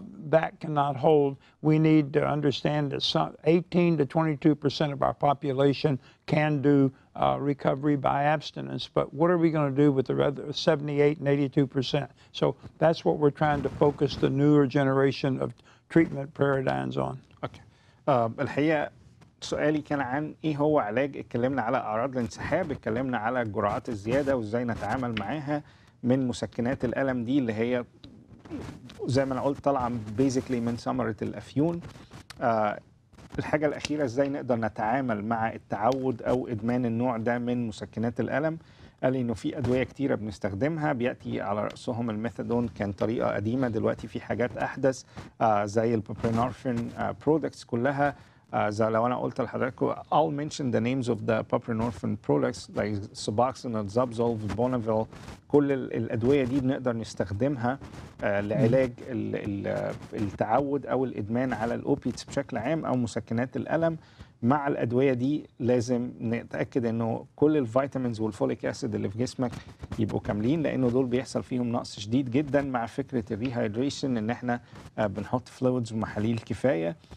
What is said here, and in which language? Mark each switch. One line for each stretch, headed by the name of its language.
English: That cannot hold. We need to understand that 18 to 22% of our population can do recovery by abstinence, but what are we going to do with the other 78 and 82%? So that's what we're trying to focus the newer generation of treatment paradigms on. Okay.
Arabic: الحقيقه سؤالي كان عن ايه هو علاج. اتكلمنا على اعراض الانسحاب، اتكلمنا على الجرعات الزياده وازاي نتعامل معاها من مسكنات الالم دي اللي هي زي ما انا قلت طالعه بيزيكلي من ثمره الافيون. الحاجه الاخيره ازاي نقدر نتعامل مع التعود او ادمان النوع ده من مسكنات الالم. قال لي انه في ادويه كتيره بنستخدمها بياتي على راسهم الميثادون، كان طريقه قديمه، دلوقتي في حاجات احدث زي البوبرينورفين برودكتس كلها. زي لو انا قلت لحضراتكم
English: I'll mention the names of the buprenorphine products like Suboxone, Zubsolv, Bonneville.
Arabic: كل الادويه دي بنقدر نستخدمها لعلاج التعود او الادمان على الاوبيتس بشكل عام او مسكنات الالم. مع الادويه دي لازم نتاكد انه كل الفيتامينز والفوليك اسيد اللي في جسمك يبقوا كاملين، لانه دول بيحصل فيهم نقص شديد جدا مع فكره الريهايدريشن، ان احنا بنحط فلويدز ومحاليل كفايه.